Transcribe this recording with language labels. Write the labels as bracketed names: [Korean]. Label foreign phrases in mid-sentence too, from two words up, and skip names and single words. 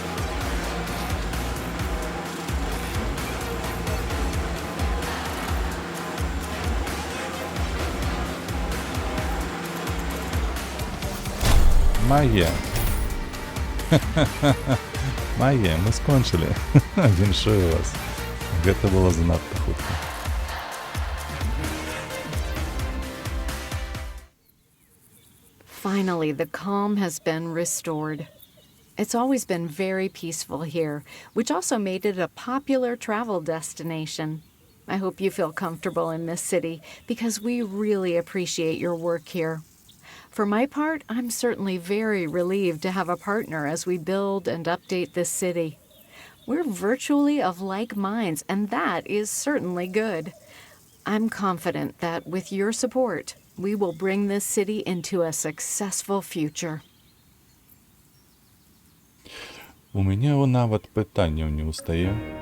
[Belarusian] Магія. Магія, мы скончылі. Віншую вас. Гэта было занадта хутка. [English] Finally, the calm has been restored. It's always been very peaceful here, which also made it a popular travel destination. I hope you feel comfortable in this city because we really appreciate your work here. For my part, I'm certainly very relieved to have a partner as we build and update this city. We're virtually of like minds, and that is certainly good. I'm confident that with your support, we will bring this city into a successful future. [Belarusian] У мяне нават пытанняў не ўстае.